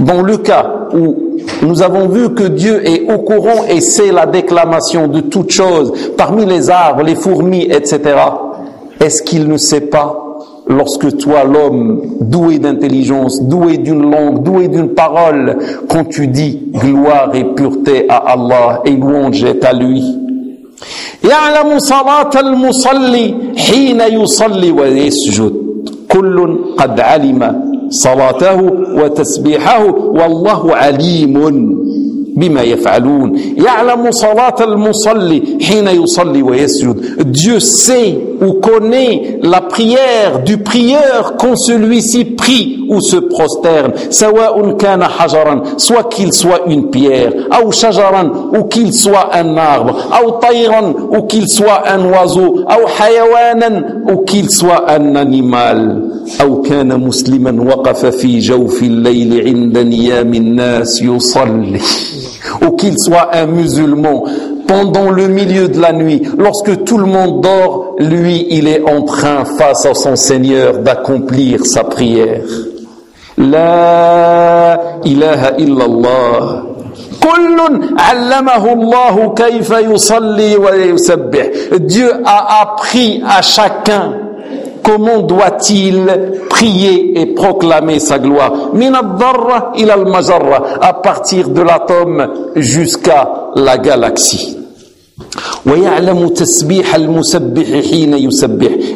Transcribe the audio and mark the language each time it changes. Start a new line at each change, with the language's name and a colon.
French: Dans le cas où nous avons vu que Dieu est au courant et sait la déclamation de toutes choses parmi les arbres, les fourmis, etc. Est-ce qu'il ne sait pas lorsque toi l'homme doué d'intelligence, doué d'une langue, doué d'une parole, quand tu dis gloire et pureté à Allah et louange est à lui.
Arabic: يعلم صلاة المصلي حين يصلي ويسجد. كل قد علم صلاته وتسبيحه والله عليم بما يفعلون. يعلم صلاة المصلي حين يصلي ويسجد.
French: Dieu sait ou connaît la prière du prieur quand celui-ci prie ou se prosterne.
Arabic: سواء كان حجرا,
French: soit qu'il soit une pierre,
Arabic: أو شجرا,
French: ou qu'il soit un arbre,
Arabic: أو طيرا,
French: ou qu'il soit un oiseau,
Arabic: أو حيوانا,
French: ou qu'il soit un animal,
Arabic: أو كان مسلما وقف في جوف الليل عند نيام الناس يصلي.
French: Ou qu'il soit un musulman pendant le milieu de la nuit, lorsque tout le monde dort, lui il est en train face à son Seigneur d'accomplir sa prière.
Arabic: La ilaha illallah. كل علمه الله كيف يصلي ويسبح.
French: Dieu a appris à chacun comment doit-il prier et proclamer sa gloire.
Arabic: Min al-dharra ila al-majarra,
French: à partir de l'atome jusqu'à la galaxie.
Arabic: Wa ya'lamu tasbih al-musabbih hina yusabbih.